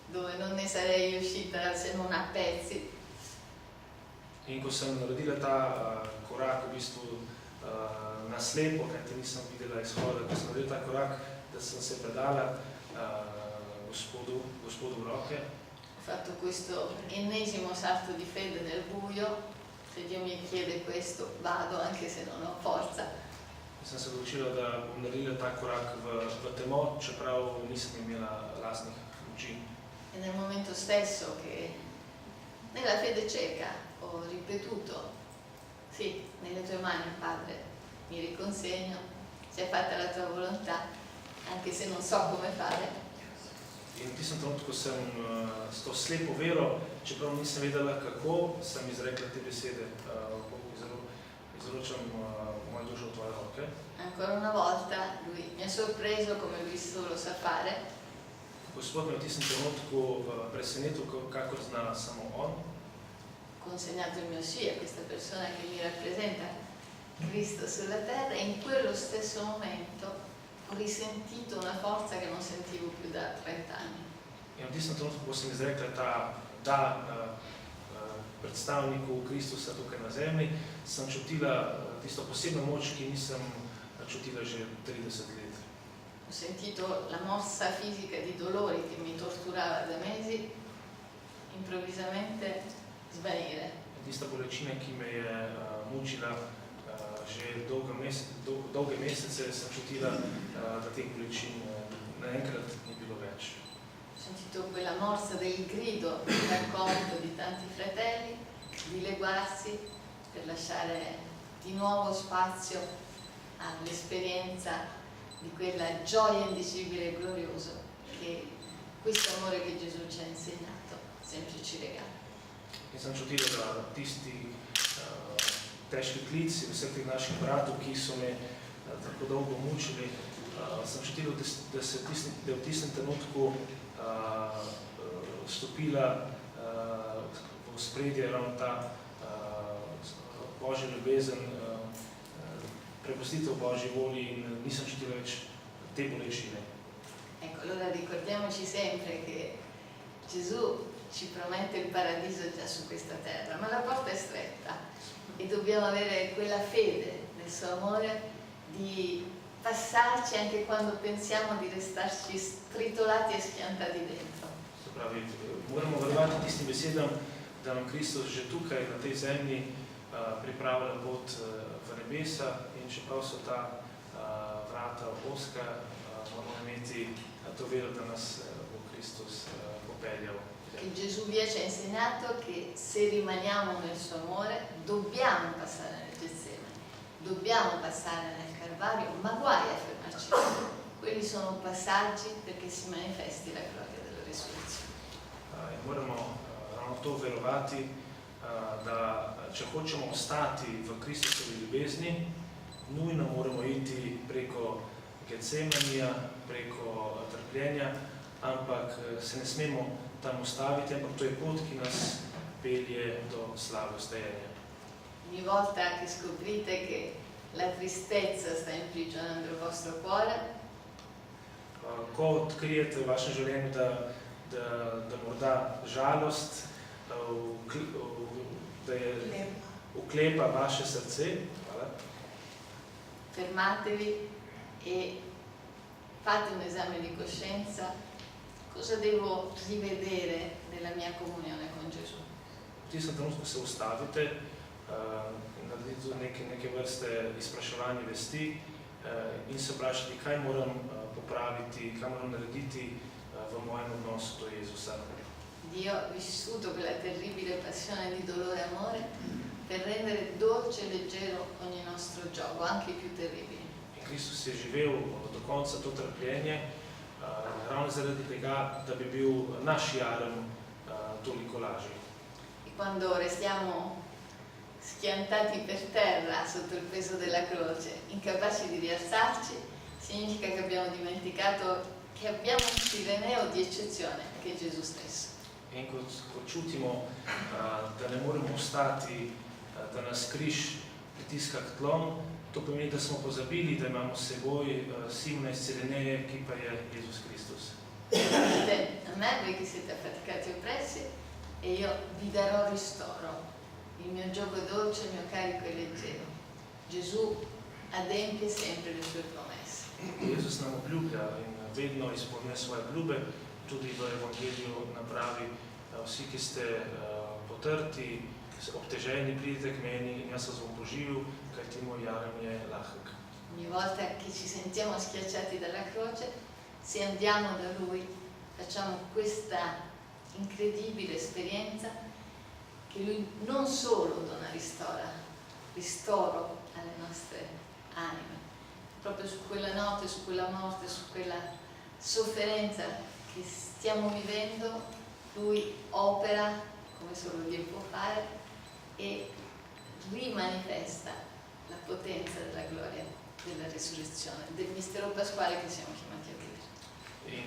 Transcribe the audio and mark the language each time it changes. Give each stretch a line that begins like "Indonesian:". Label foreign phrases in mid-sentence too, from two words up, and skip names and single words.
Italian: dove non ne sarei uscita se non a pezzi.
Slovenian: In ko sem naredila ta korak, v bistvu na slepo, kajti nisem videla izhoda, ko sem naredila ta korak, da sem se predala Gospodu v roke.
Italian: Ho fatto questo ennesimo salto di fede nel buio. Se Dio mi chiede questo, vado anche se non ho forza.
Slovenian: Sem se odločila, da bom naredila ta korak v temo, čeprav nisem imela lastnih moči.
Italian: E nel momento stesso che nella fede cieca ho ripetuto: sì, nelle tue mani, Padre, mi riconsegno, sia fatta la tua volontà, anche se non so come fare.
Slovenian: In v tistem trenutku sem s to slepo vero, čeprav nisem vedela kako, sem izrekla te besede: Bogu izročam mojo dušo v tvoje roke.
Italian: Ancora una volta lui mi ha sorpreso come lui solo sa fare.
Slovenian: Gospod me v tistem trenutku presenetil, kakor zna samo on.
Italian: Ho consegnato il mio sì a questa persona che mi rappresenta, Cristo sulla terra, e in quello stesso momento ho risentito una forza che non sentivo più da 30 anni.
Slovenian: In v tistem trenutku, ko sem izrekla ta da predstavniku Kristusa tukaj na zemlji, sem čutila tisto posebno moč, ki nisem čutila že 30 let.
Italian: Ho sentito la mossa fisica di dolori che mi torturava da mesi improvvisamente svanire.
Slovenian: Tista bolečina, ki me je mučila že dolge mesece, sem čutila, da teh bolečin naenkrat ni bilo več.
Italian: Ho sentito quella morsa del grido raccolto di tanti fratelli, dileguarsi per lasciare di nuovo spazio all'esperienza di quella gioia indicibile e gloriosa che questo amore che Gesù ci ha insegnato sempre ci regala.
Slovenian: In sem čutila, da tisti težki klici vseh teh naših bratov, ki so me tako dolgo mučili, sem čutila, da je v tistem trenutku vstopila v ospredje ravno ta Božja ljubezen, prepustitev Božji volji, in nisem čutila več te bolečine.
Italian: Ecco, allora ricordiamoci sempre che Gesù ci promette il paradiso già su questa terra, ma la porta è stretta e dobbiamo avere quella fede nel suo amore di passarci anche quando pensiamo di restarci stritolati e schiantati dentro.
Slovenian: Se pravi, moramo verjeti tistim besedam, da nam Kristus že tukaj na tej zemlji pripravlja pot v nebesa, in čeprav so ta vrata ozka, moramo imeti to vero, da nas bo Kristus popeljal.
Italian: Che Gesù ci ha insegnato che se rimaniamo nel suo amore dobbiamo passare nel Getsemani, dobbiamo passare nel Calvario, ma guai a fermarci. Quelli sono passaggi perché si manifesti la gloria della risurrezione.
Slovenian: Moramo ravno to verovati, da če hočemo ostati v Kristusovi ljubezni, nujno moramo iti preko Getsemanija, preko trpljenja, ampak se ne smemo tam ustaviti, ampak to je pot, ki nas pelje do slave vstajenja.
Italian: Ogni volta che scoprite che la tristezza sta imprigionando il vostro cuore,
Slovenian: ko odkrijete v vašem življenju, da morda žalost da je uklepa vaše srce,
Italian: fermatevi e fate un esame di coscienza. Cosa devo rivedere nella mia comunione con Gesù?
Slovenian: V tistem trenutku se ustavite in naredite tudi neke vrste izpraševanje vesti in se vprašati, kaj moram popraviti, kaj moram narediti v mojem odnosu do Jezusa.
Italian: Dio ha vissuto quella terribile passione di dolore e amore per rendere dolce e leggero ogni nostro gioco, anche i più terribili.
Slovenian: In Kristus je živel do konca to trpljenje, ravno zaradi tega, da bi bil naš jarem toliko lažji.
Italian: E quando restiamo schiantati per terra sotto il peso della croce, incapaci di rialzarci, significa che abbiamo dimenticato che abbiamo un Cireneo di eccezione, che è Gesù stesso.
Slovenian: In ko čutimo, da ne moremo ostati, da nas križ pritiska k tlom, to pomeni, da smo pozabili, da imamo s seboj Simona iz Cireneje, ki pa je Jezus Kristus.
Italian: a me, voi che siete affaticati e oppressi, e io vi darò ristoro. Il mio gioco è dolce, il mio carico è leggero. Gesù adempie sempre le sue promesse.
Slovenian: Jezus nam obljublja in vedno izpolnjuje svoje obljube, tudi v Evangeliju napravi, vsi, ki ste potrti, obteženi, pridite k meni in jaz vas bom poživil, kajti moj jarem je lahek.
Italian: Ogni volta che ci sentiamo schiacciati dalla croce, se andiamo da Lui, facciamo questa incredibile esperienza che Lui non solo dona ristoro alle nostre anime, proprio su quella notte, su quella morte, su quella sofferenza che stiamo vivendo, Lui opera come solo Dio può fare e rimanifesta la potenza della gloria della risurrezione, del mistero pasquale che siamo chiamati a vivere.